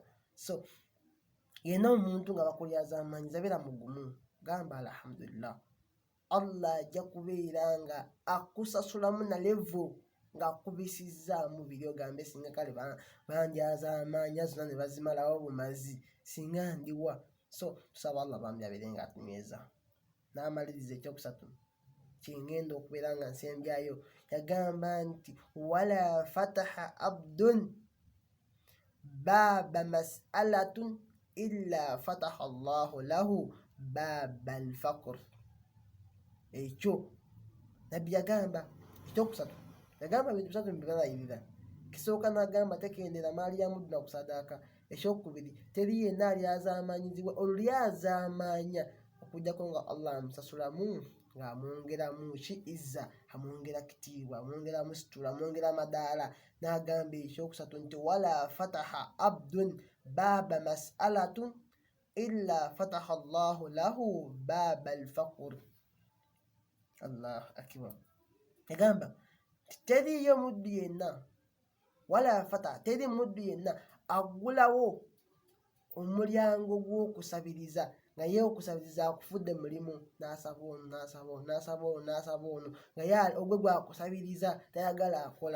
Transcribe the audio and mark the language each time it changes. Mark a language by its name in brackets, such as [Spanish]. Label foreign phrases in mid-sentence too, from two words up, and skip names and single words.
[Ganda] So yena omuntu nga bakulyazamanyiza beera mugumu, gamba alhamdulillah, Allah ajja kubeera nga akusasulamu na level ng'akubisizaamu biri, ogambe singa kale bandyazaamanya zonna ne bazimalawo bumazi singa ndiwa. So tusaba Allah bambi abeere nga atunyweza. N'amaliriza ekyokusatu kyengenda okubeera nga nsembyayo, yagamba nti [Arabic] ولا فتح عبد باب مسألة إلا فتح الله له باب الفقر. [Ganda] Ekyo nabbi yagamba ekyokusatu, yagamba bintu bisatu mbibalayirira. Kisooka n'agamba tekendera maali ya muddu na kusadaka. Ekyokubiri, teri yenna alyazaamanyizibwa olyazaamanya okujjako nga Allah amusasulamu ng'amwongeramu izza, amwongera kitiibwa, amwongeramu situla, amwongera madaala. N'agamba ekyokusatu nti [Arabic] ولا فتح عبد باب مسألة إلا فتح الله له باب الفقر. الله أكبر. [Ganda] Yagamba teriyo muddu yenna, [Arabic] ولا فتح, [Ganda] teri muddu yenna aggulawo omulyango gw'okusabiriza nga ye okusabiriza akufudde mulimu, n'asaba ono n'asaba ono n'asaba ono n'asaba ono nga ye ogwe gwakusabiriza tayagala akola.